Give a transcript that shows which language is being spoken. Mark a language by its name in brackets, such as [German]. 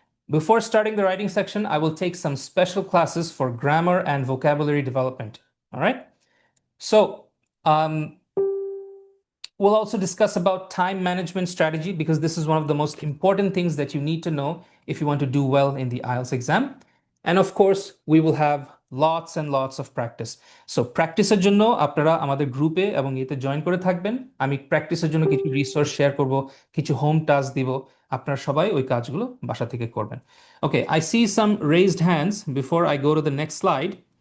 [English] Before starting the writing section, I will take some special classes for grammar and vocabulary development. All right. So we'll also discuss about time management strategy, because this is one of the most important things that you need to know if you want to do well in the IELTS exam. And of course, we will have lots and lots of practice. [Bangla] So প্র্যাকটিসের জন্য আপনারা আমাদের গ্রুপে এবং এতে join করে থাকবেন। আমি প্র্যাকটিসের জন্য কিছু রিসোর্স শেয়ার করব, কিছু হোম টাস্ক দিব, আপনারা সবাই ওই কাজগুলো বাসা থেকে করবেন। [English] Okay, I see some raised hands before I go to the next slide.